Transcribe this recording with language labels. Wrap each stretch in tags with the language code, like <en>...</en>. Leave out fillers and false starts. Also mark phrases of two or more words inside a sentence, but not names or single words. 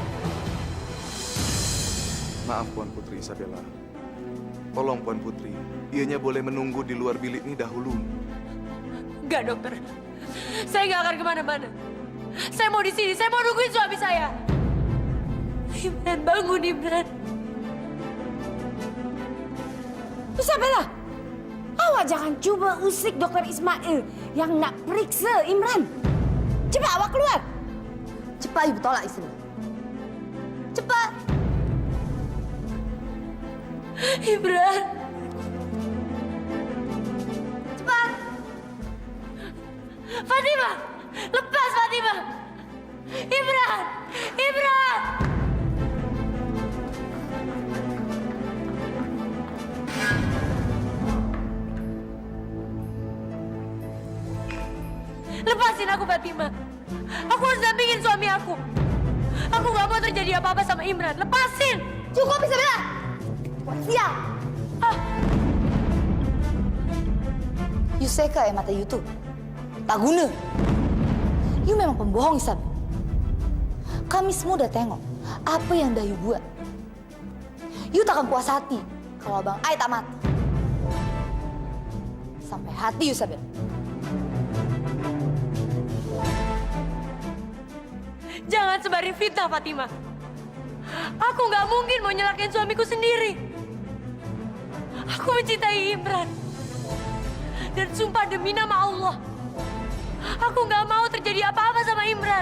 <ms>Maaf Puan Putri Isabella. Tolong Puan Putri, ianya boleh menunggu di luar bilik ini dahulu.</ms> <id>Enggak, dokter. Saya nggak akan kemana-mana. Saya mau di sini, saya mau nungguin suami saya. Imran, bangun, Imran.</id> <ms>Isabella! Awak jangan cuba usik Dokter Ismail yang nak periksa Imran. Cepat awak keluar. Cepat ibu tolak istri. Cepat. Imran. Cepat. Fatima, lepas Fatima. Imran.</ms> <id>Lepasin aku, Fatima. Aku harus dampingin suami aku. Aku nggak mau terjadi apa-apa sama Imran. Lepasin.</id> <ms>Cukup Isabella. Siap. You seka ya mata you tuh. Tak guna. You memang pembohong, Isab. Kami semua udah tengok apa yang dah you buat. You takkan puas hati kalau abang Ai tak mati. Sampai hati you, Isabel.</ms> <id>Jangan sebarin fitnah, Fatima. Aku nggak mungkin mau nyelakain suamiku sendiri. Aku mencintai Imran. Dan sumpah demi nama Allah, aku nggak mau terjadi apa-apa sama Imran.</id>